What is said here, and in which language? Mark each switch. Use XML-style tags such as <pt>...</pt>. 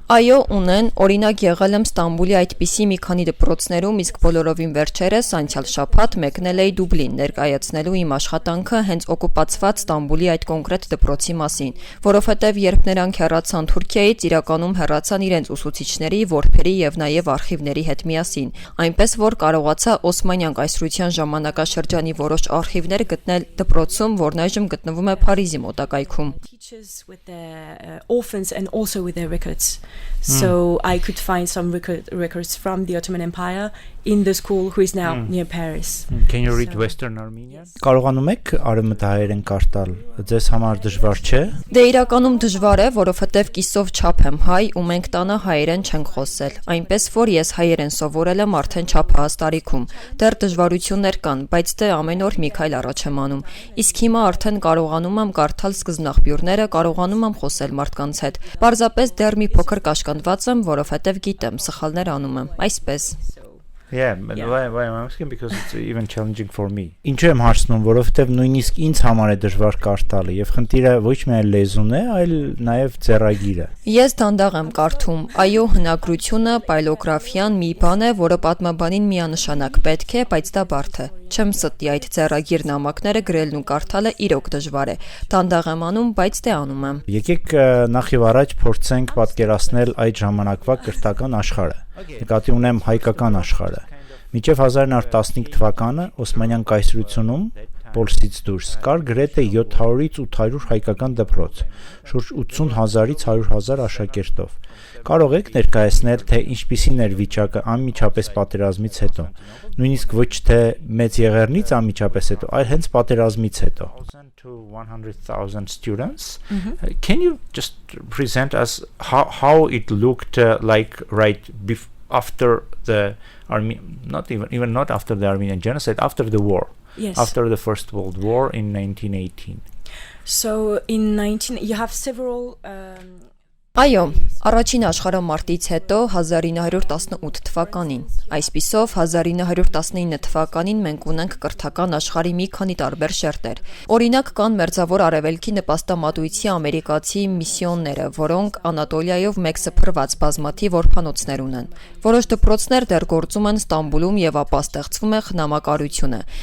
<hy>Այո, ունեն, օրինակ եղել եմ Ստամբուլի այդպիսի մի քանի դպրոցներում, իսկ բոլորովին վերջերս անցյալ շաբաթ մեկնել էի Դուբլին ներկայացնելու իմ աշխատանքը հենց օկուպացված Ստամբուլի այդ կոնկրետ դպրոցի մասին, որովհետև երբ նրանք հեռացան Թուրքիայից, իրականում հեռացան իրենց ուսուցիչների, որբերի եւ նաեւ արխիվների հետ միասին, այնպես որ կարողացա Օսմանյան կայսրության ժամանակաշրջանի որոշ արխիվներ գտնել դպրոցում, որն այժմ գտնվում է Փարիզի մոտակայքում։</hy> <en>Teachers with their orphans and also with their records. So I could find some records from the Ottoman Empire in the school who is now near Paris. Can you read Western Armenian?</en> <hy>Կարողանում եք արևմտահայերեն կարդալ։ Ձեզ համար դժվար չէ։ Դե իրականում դժվար է, որովհետև կիսով չափ եմ հայ ու մենք տանը հայերեն չենք խոսել։ Այնպես որ ես հայերեն սովորել եմ արդեն չափահաս տարիքում։ Դեռ դժվարություններ կան, բայց դե ամեն օր մի քայլ առաջ եմ անում։ Իսկ հիմա արդեն կարողանում եմ կարդալ սկզբնաղբյուրները, կարողանում եմ խոսել մարդկանց հետ։ Պարզապես դեռ մի փոքր կաշկանդված եմ, որովհետև գիտեմ, սխալներ անում եմ։ Այսպես։</hy> <en>Yeah, why I'm asking because it's even challenging for me.</en> <hy>Ինչու եմ հարցնում, որովհետև նույնիսկ ինձ համար է դժվար կարդալը եւ խնդիրը ոչ միայն լեզուն է, այլ նաեւ ձեռագիրը։ Ես դանդաղ եմ կարդում։ Այո, հնագրությունը, պայլոգրաֆիան մի բան է, որը պատմաբանին միանշանակ պետք է, բայց դա բարդ է։ Չեմ ստի այդ ձեռագիր նամակները գրելն ու կարդալը իրոք դժվար է։ Դանդաղ եմ անում, բայց դե անում եմ։ Եկեք նախ եւ առաջ փորձենք պատկերացնել այդ ժամանակվա կրթական աշխարհը։ Նկատի ունեմ հայկական աշխարհը։ Մինչև 1915 թվականը Օսմանյան կայսրությունում Պոլսից դուրս կար գրեթե 700-ից 800 հայկական դպրոց, շուրջ 80,000-ից 100,000 աշակերտով։ Կարող եք ներկայացնել, թե ինչպիսին էր վիճակը անմիջապես պատերազմից հետո, նույնիսկ ոչ թե մեծ եղեռնից անմիջապես հետո, այլ հենց պատերազմից հետո։</hy> <en>To 100,000 students. Can you just present us how it looked like after the not after the Armenian genocide, after the war? Yes. After the First World War in 1918. So you have several</en> <hy>Այո, առաջին աշխարհամարտից հետո 1918 թվականին, այսպիսով 1919 թվականին մենք ունենք կրթական աշխարհի մի քանի տարբեր շերտեր։ Օրինակ կան Մերձավոր Արևելքի նպաստամատույցի ամերիկացի միսիոնները, որոնք Անատոլիայով մեկ սփռված բազմաթիվ օրփանոցներ ունեն։ Որոշ դպրոցներ դեռ գործում են Ստամբուլում եւ ապա ստեղծվում է խնամակարությունը։</hy>